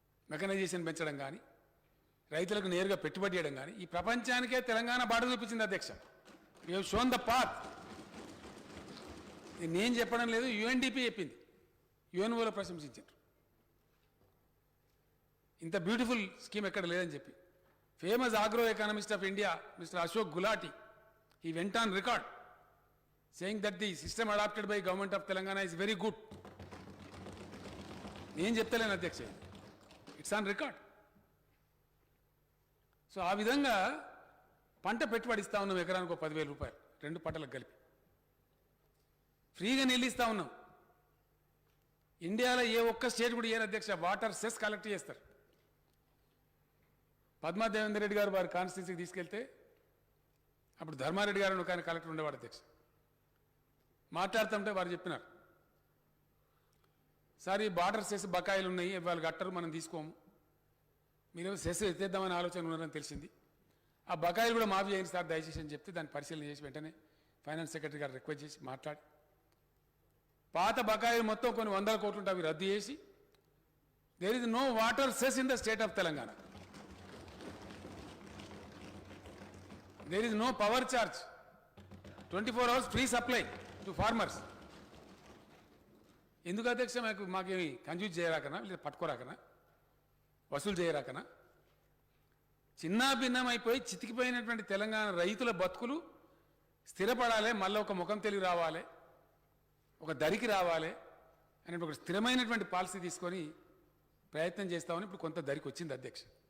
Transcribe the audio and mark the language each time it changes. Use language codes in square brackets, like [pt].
[te] Mechanisation పెంచడం కానీ రైతులకు నేరుగా పెట్టుబడి చేయడం కానీ ఈ ప్రపంచానికే తెలంగాణ బాట చూపించింది అధ్యక్ష. [en] You have shown the path. [te] నేను చెప్పడం లేదు, యుఎన్డిపి చెప్పింది, యుఎన్ఓలో ప్రశంసించారు. ఇంత బ్యూటిఫుల్ స్కీమ్ ఎక్కడ లేదని చెప్పి [en] Famous agro economist of India mister Ashok Gulati he went on record saying that the system adopted by government of Telangana is very good. [te] నేను చెప్తలేను అధ్యక్ష, [en] It's on record. [te] సో ఆ విధంగా పంట పెట్టుబడి ఇస్తా ఉన్నాం, ఎకరానికి 10,000 రూపాయలు 2 పంటలకు కలిపి ఫ్రీగా నీళ్ళు ఇస్తా ఉన్నాం. ఇండియాలో ఏ ఒక్క స్టేట్ కూడా ఏం అధ్యక్ష వాటర్ సెస్ కలెక్ట్ చేస్తారు. పద్మా దేవేందర్ రెడ్డి గారు వారి కాన్స్టిట్యూన్సీకి తీసుకెళ్తే అప్పుడు ధర్మారెడ్డి గారు ఒక ఆయన కలెక్టర్ ఉండేవాడు అధ్యక్ష. మాట్లాడుతుంటే వారు చెప్పినారు, సార్ ఈ బార్డర్ సెస్ బకాయిలు ఉన్నాయి, వాళ్ళు కట్టరు, మనం తీసుకోము, మీరు సెస్ ఎత్తేద్దామని ఆలోచన ఉన్నారని తెలిసింది, ఆ బకాయిలు కూడా మాఫీ చేయండి సార్ దయచేసి అని చెప్తే దాన్ని పరిశీలన చేసి వెంటనే ఫైనాన్స్ సెక్రటరీ గారు రిక్వెస్ట్ చేసి మాట్లాడి పాత బకాయిలు మొత్తం కొన్ని 100 కోట్లు ఉంటే అవి రద్దు చేసి [en] There is no water cess in the state of Telangana. There is no power charge, 24 hours free supply to farmers. [te] ఎందుకు అధ్యక్ష మాకేమి కన్ఫ్యూజ్ చేయరాకనా, లేదా పట్టుకోరాకనా, వసూలు చేయరాకనా? చిన్నా భిన్నం అయిపోయి చితికిపోయినటువంటి తెలంగాణ రైతుల బతుకులు స్థిరపడాలి, మళ్ళీ ఒక ముఖం తెలివి రావాలి, ఒక దరికి రావాలి అనే ఒక స్థిరమైనటువంటి పాలసీ తీసుకొని ప్రయత్నం చేస్తామని ఇప్పుడు కొంత దరికి వచ్చింది అధ్యక్ష.